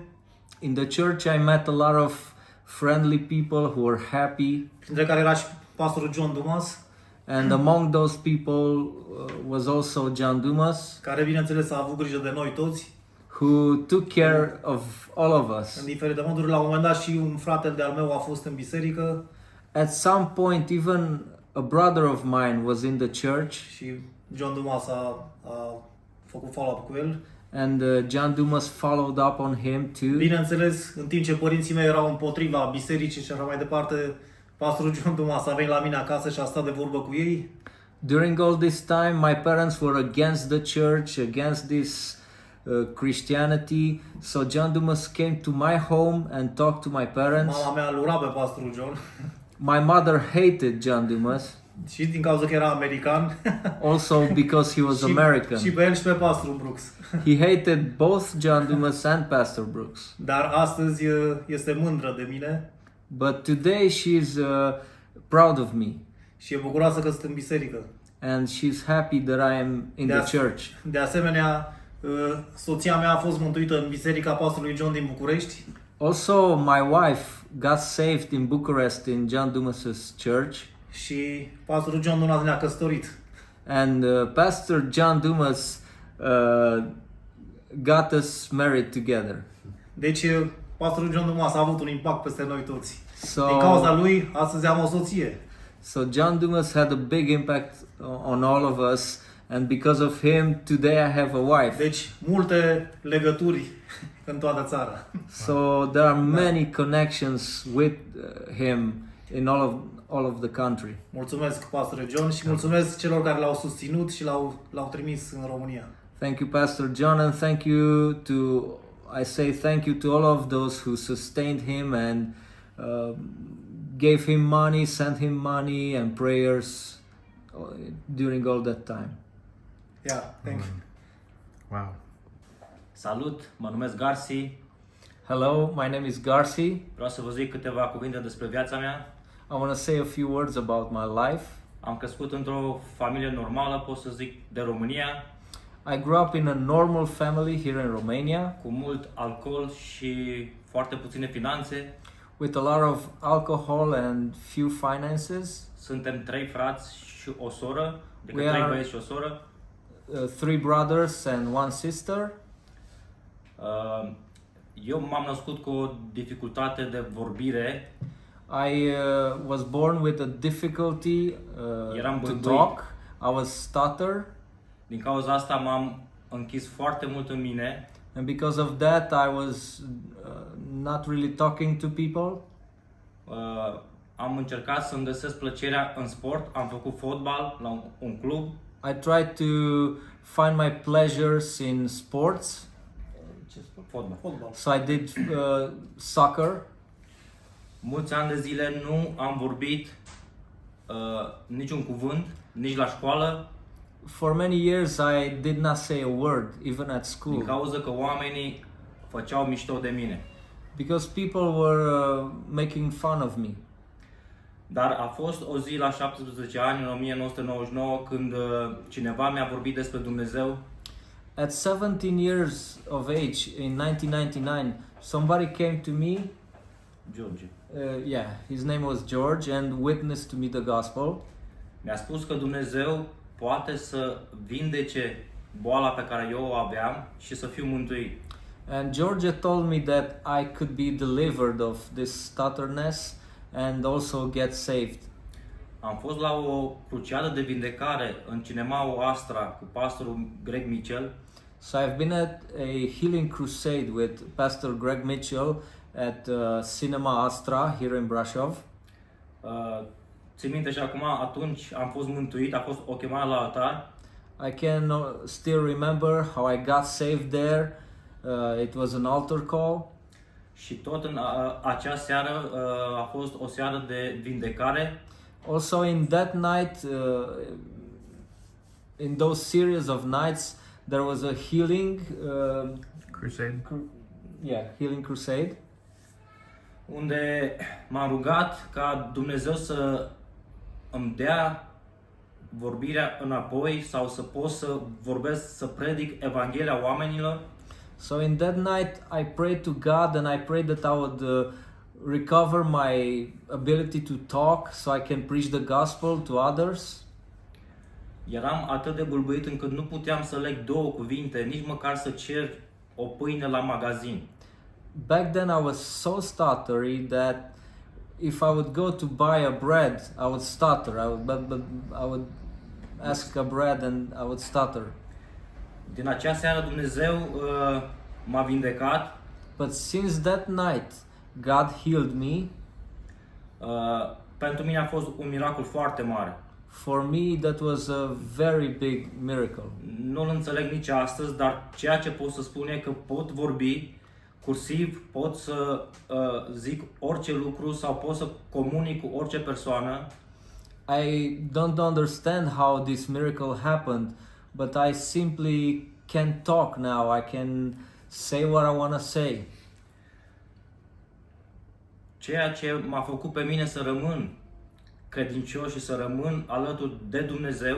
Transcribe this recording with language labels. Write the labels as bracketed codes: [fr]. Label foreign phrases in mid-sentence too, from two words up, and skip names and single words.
[en] In the church I met a lot of friendly people who were happy. [ro] Printre care era și pastorul John Dumas. [en] And among those people was also John Dumas, [ro] Care, bineînțeles, a avut grijă de noi toți. [en] who took care of all of us. [ro] În diferite moduri, la un moment dat și un frate de-al meu a fost în biserică. [en] At some point, even a brother of mine was in the church, [ro] Și John Dumas a făcut follow-up cu el. [en] and John Dumas followed up on him too. [ro] Bineînțeles, în timp ce părinții mei erau împotriva bisericii și așa mai departe, pastorul John Dumas a venit la mine acasă și a stat de vorbă cu ei. [en] During all this time, my parents were against the church, against this Christianity. So John Dumas came to my home and talked to my parents. [ro] Mama mea îl ura pe pastorul John. [en] My mother hated John Dumas. [ro] Și din cauza că era american. [en] Also because he was American. [ro] Și pe el și pe pastorul Brooks. [en] He hated both John Dumas and Pastor Brooks. [ro] Dar astăzi este mândră de mine. [en] But today she's proud of me. [ro] Și e bucuroasă că sunt în biserică. [en] And she's happy that I am in the church. [ro] De asemenea, soția mea a fost mântuită în biserica pastorului John din București. [en] Also, my wife got saved in Bucharest in John Dumas's church. [ro] Și pastorul John Dumas ne-a căsătorit. [en] And Pastor John Dumas got us married together. [ro] Deci, pastorul John Dumas a avut un impact peste noi toți. [en] So, [ro] Din cauza lui, astăzi am o soție. [en] So John Dumas had a big impact on all of us, and because of him, today I have a wife. [ro] Deci, multe legături în toată țara. [en] So there are many connections with him in all of the country. [ro] Mulțumesc, Pastor John, și mulțumesc celor care l-au susținut și l-au trimis în România. [en] Thank you, Pastor John, and I say thank you to all of those who sustained him and gave him money, sent him money and prayers during all that time. Yeah, thank you. Wow. [ro] Salut, mă numesc Garsi. [en] Hello, my name is Garci. [ro] Vreau să vă zic câteva cuvinte despre viața mea. [en] I want to say a few words about my life. [ro] Am crescut într-o familie normală, pot să zic, de România, [en] I grew up in a normal family here in Romania [ro] cu mult alcool și foarte puține finanțe. [en] with a lot of alcohol and few finances. [ro] Suntem 3 frați și o soră, adică [en] We 3 are- [ro] băieți și o soră. [en] 3 brothers and 1 sister. [ro] Eu m-am născut cu o dificultate de vorbire. [en] I was born with a difficulty [ro] Eram [en] to [ro] bâlbâit. [en] talk. I was stutter, [ro] Din cauza asta m-am închis foarte mult în mine. [en] and because of that I was not really talking to people. [ro] Am încercat să-mi găsesc plăcerea în sport. Am făcut fotbal la un club. [en] I tried to find my pleasures in sports. [ro] Fotbal. [en] So I did soccer. [ro] Mulți ani de zile nu am vorbit niciun cuvânt, nici la școală, [en] For many years I did not say a word, even at [ro] din [en] school, [ro] cauza că oamenii făceau mișto de mine. [en] because people were making fun of me. [ro] Dar a fost o zi la 17 ani, în 1999, când cineva mi-a vorbit despre Dumnezeu. [en] At 17 years of age, in 1999, somebody came to me. George. Yeah, his name was George, and witnessed to me the gospel. [ro] Mi-a spus că Dumnezeu poate să vindece boala pe care eu o aveam și să fiu mântuit. [en] And George told me that I could be delivered of this stutterness and also get saved. [ro] Am fost la o cruciadă de vindecare în cinemaul Astra cu pastorul Greg Mitchell. [en] So I've been at a healing crusade with Pastor Greg Mitchell at Cinema Astra here in Brasov. [ro] Țin minte și acum, atunci am fost mântuit, a fost o chemare la altar. [en] I can still remember how I got saved there. It was an altar call. [ro] Și tot în acea seară a fost o seară de vindecare. [en] Also in that night, in those series of nights, there was a healing Crusade. healing crusade. [ro] Unde m-am rugat ca Dumnezeu să îmi dea vorbirea înapoi sau să pot să vorbesc, să predic Evanghelia oamenilor. [en] So in that night, I prayed to God, and I prayed that I would recover my ability to talk, so I can preach the gospel to others. [ro] Eram atât de bâlbâit încât nu puteam să leg două cuvinte, nici măcar să cer o pâine la magazin. [en] Back then, I was so stuttery that if I would go to buy a bread, I would stutter. I would ask a bread, and I would stutter. [ro] Din acea seară Dumnezeu m-a vindecat. [en] But since that night, God healed me. [ro] Pentru mine a fost un miracol foarte mare. [en] For me, that was a very big miracle. [ro] Nu-l înțeleg nici astăzi, dar ceea ce pot să spun e că pot vorbi cursiv, pot să zic orice lucru sau pot să comunic cu orice persoană. [en] I don't understand how this miracle happened, but I simply can talk now. I can say what I want to say. [ro] Ceea ce m-a făcut pe mine să rămân credincios și să rămân alături de Dumnezeu